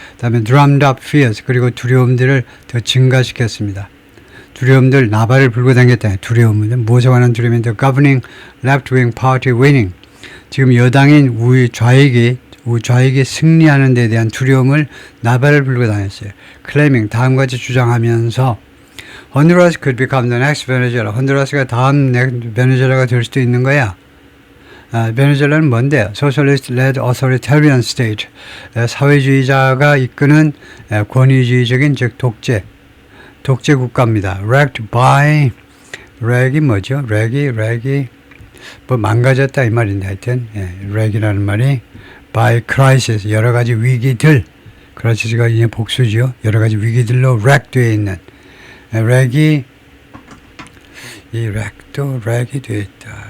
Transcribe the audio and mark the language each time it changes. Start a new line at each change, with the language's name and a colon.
Korean: 그다음에
English: drummed up fears
Korean: 그리고 두려움들을 더 증가시켰습니다. 두려움들 나발을 불고 다녔다. 두려움은 무엇에 관한 두려움인데
English: governing left-wing party winning
Korean: 지금 여당인 좌익이 승리하는 데 대한 두려움을 나발을 불고 다녔어요.
English: claiming
Korean: 다음같이 주장하면서
English: Honduras could become the next Venezuela.
Korean: 혼두라스가 다음 베네수엘라가 될 수도 있는 거야. 베네수엘라는 뭔데요?
English: Socialist-led authoritarian state.
Korean: 사회주의자가 이끄는 권위주의적인 즉 독재 국가입니다.
English: Wrecked by wreck
Korean: 이 뭐죠? wreck이 뭐 망가졌다 이 말인데 하여튼 wreck이라는 말이 by crisis 여러 가지 위기들 크라이시스가 이제 복수죠. 여러 가지 위기들로 wreck되어 있는 wreck이 이 렉도 렉이 되어 있다.